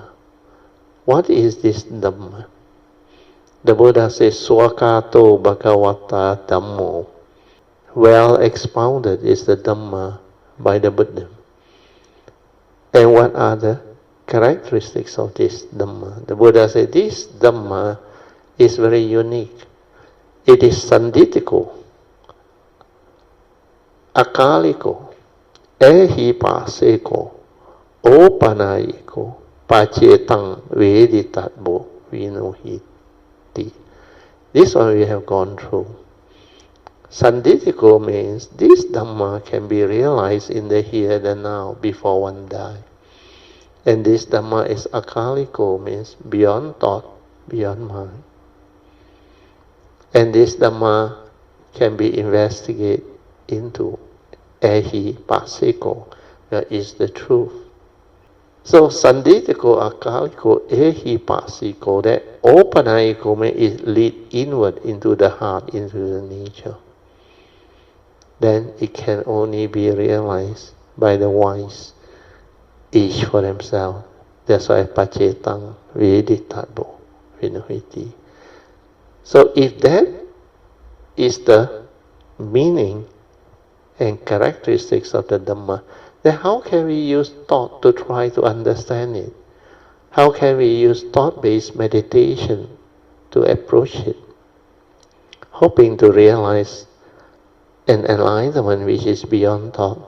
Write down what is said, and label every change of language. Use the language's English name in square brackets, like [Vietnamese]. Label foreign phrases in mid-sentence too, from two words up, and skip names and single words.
[English] What is this Dhamma? The Buddha says, [Pali] Swakato Bhagavata Dhammo. [English] Well expounded is the Dhamma by the Buddha. And what are the characteristics of this Dhamma? The Buddha said, this Dhamma is very unique. [Pali] It is sanditiko, akaliko, ehipaseko, opanayiko, pacetang veditatbo vinuhiti. [English] This one we have gone through. Sanditiko means this Dhamma can be realized in the here and now before one dies. And this Dhamma is akaliko, means beyond thought, beyond mind. And this Dhamma can be investigated into [Pali] ehi pasiko, [English] that is the truth. [Pali] So sanditiko, akaliko, ehi pasiko, [English] that opanayiko means lead inward into the heart, into the nature. Then it can only be realized by the wise, each for themselves. That's why [Pali] pacetang veditatbo vinuhiti. [English] So if that is the meaning and characteristics of the Dhamma, then how can we use thought to try to understand it? How can we use thought-based meditation to approach it, hoping to realize an enlightenment which is beyond thought?